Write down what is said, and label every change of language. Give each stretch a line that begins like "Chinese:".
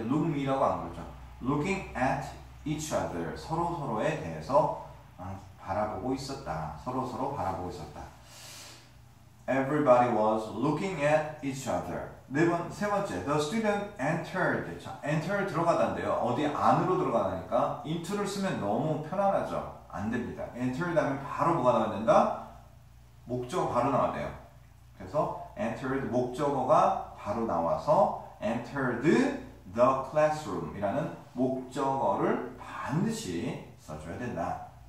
Korean: look me라고 안 그러죠.
English: looking at each other.
Korean: 서로서로에 대해서 바라보고 있었다. 서로서로 바라보고 있었다.
English: Everybody was looking at each other.
Korean: 세 번째.
English: The student entered.
Korean: 자, enter 들어가다인데요. 어디 안으로 들어가다니까 into를 쓰면 너무 편안하죠. 안 됩니다. enter 다음에 바로 뭐가 나와야 된다? 목적어 바로 나와야 돼요. 그래서 entered 목적어가 바로 나와서 entered the classroom 이라는 목적어를 반드시 써줘야 된다.